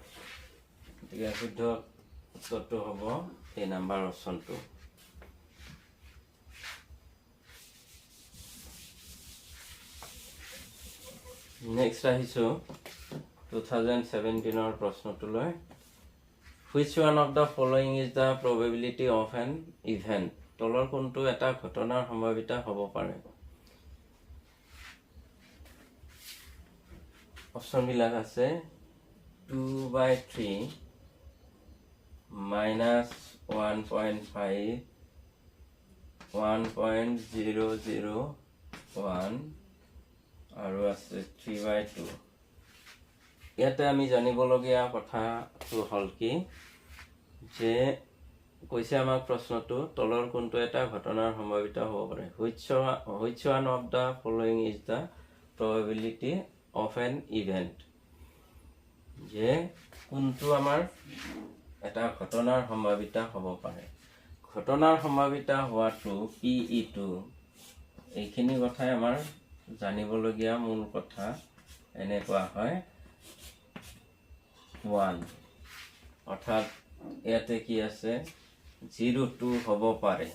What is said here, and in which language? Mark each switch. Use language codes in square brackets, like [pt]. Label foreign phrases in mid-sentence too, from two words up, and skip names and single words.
[as] গতিকে শুদ্ধ উত্তৰটো হ'ব এই নাম্বাৰ অপশ্যনটো। নেক্সট আহিছোঁ 2017ৰ প্ৰশ্নটোলৈ। [en] Which one of the following is the probability of an event? [as] তলৰ কোনটো এটা ঘটনাৰ সম্ভাৱিতা হ'ব পাৰে? অপশ্যনবিলাক আছে 2/3, -1.5, 1.001 আৰু আছে 3/2। ইয়াতে আমি জানিবলগীয়া কথাটো হ'ল কি যে কৈছে আমাক প্ৰশ্নটো তলৰ কোনটো এটা ঘটনাৰ সম্ভাৱিতা হ'ব পাৰে। [en] Which one of the following is the probability of an event? [as] যে কোনটো আমাৰ এটা ঘটনাৰ সম্ভাৱিতা হ'ব পাৰে। ঘটনাৰ সম্ভাৱিতা হোৱাটো PE2 এইখিনি কথাই আমাৰ জানিবলগীয়া মূল কথা। এনেকুৱা হয় 1, অৰ্থাৎ ইয়াতে কি আছে 0 হ'ব পাৰে।